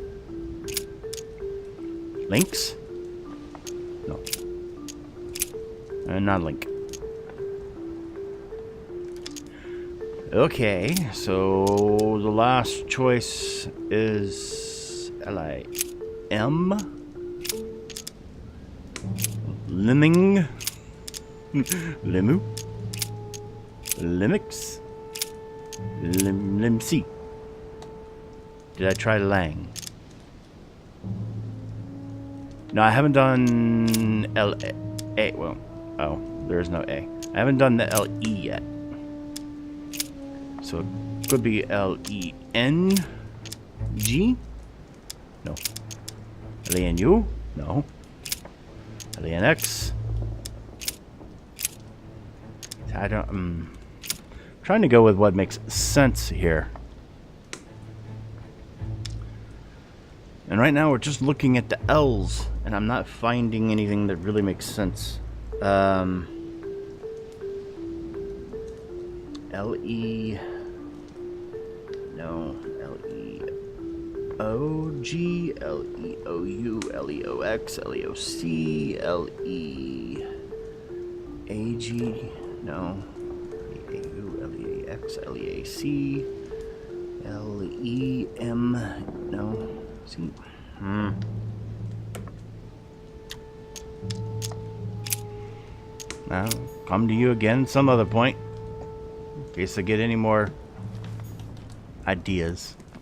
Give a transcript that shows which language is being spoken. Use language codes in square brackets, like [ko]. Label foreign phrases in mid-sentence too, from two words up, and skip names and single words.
[en] Lynx? No. Not Link. Okay, so the last choice is L-I-M. Limming. Limu. Limix. Limsi. Did I try Lang? No, I haven't done L-A. Well, oh, there is no A. I haven't done the L-E yet. So it could be L-E-N-G? No. L-E-N-U? No. L-E-N-X? I don't... trying to go with what makes sense here. And right now we're just looking at the L's, and I'm not finding anything that really makes sense. L-E... No. L-E-O-G, L-E-O-U, L-E-O-X, L-E-O-C, L-E-A-G, no. L-E-A-U, L-E-A-X, L-E-A-C, L-E-M, no. See? I'll come to you again some other point. In case I get any more ideas.